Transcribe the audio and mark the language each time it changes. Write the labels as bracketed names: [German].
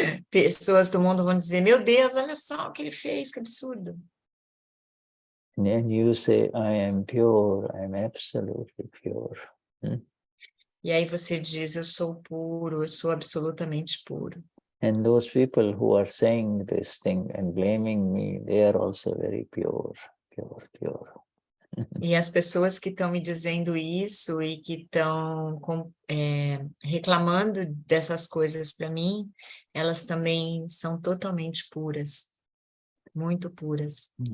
[Portuguese] Pessoas do mundo vão dizer, meu Deus, olha só o que ele fez, que absurdo. [English] And you say, "I am pure, I am absolutely pure." [Portuguese] E aí você diz, eu sou puro, eu sou absolutamente puro. [English] And those people who are saying this thing and blaming me, they are also very pure. [Portuguese] E as pessoas que estão me dizendo isso e que estão reclamando dessas coisas para mim, elas também são totalmente puras, muito puras.